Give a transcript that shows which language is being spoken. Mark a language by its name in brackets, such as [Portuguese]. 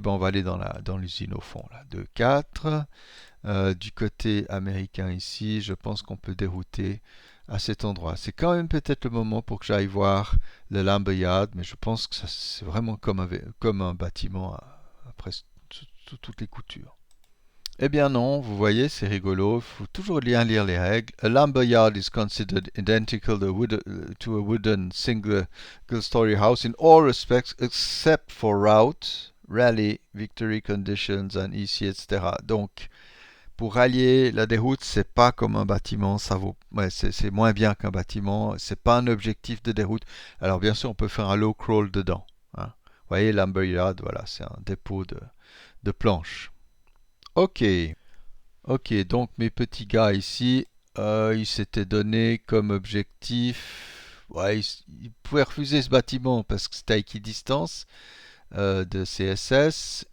[French] Ben, on va aller dans l'usine au fond, là. 2, 4. Du côté américain ici, je pense qu'on peut dérouter à cet endroit. C'est quand même peut-être le moment pour que j'aille voir le Lumberyard, mais je pense que c'est vraiment comme un bâtiment à presque toutes les coutures. Eh bien non, vous voyez, c'est rigolo. Il faut toujours bien lire les règles. [English] A lumberyard is considered identical to a wooden single-story house in all respects except for route, rally, victory conditions, and ici, etc. [French] Donc, pour rallier la déroute, c'est pas comme un bâtiment, ça vaut, ouais, c'est moins bien qu'un bâtiment, c'est pas un objectif de déroute. Alors bien sûr, on peut faire un low crawl dedans. Hein. Vous voyez, lumberyard, voilà, c'est un dépôt de planches. Ok, ok, donc mes petits gars ici, ils s'étaient donné comme objectif, ouais, ils pouvaient refuser ce bâtiment parce que c'était à équidistance de CSS.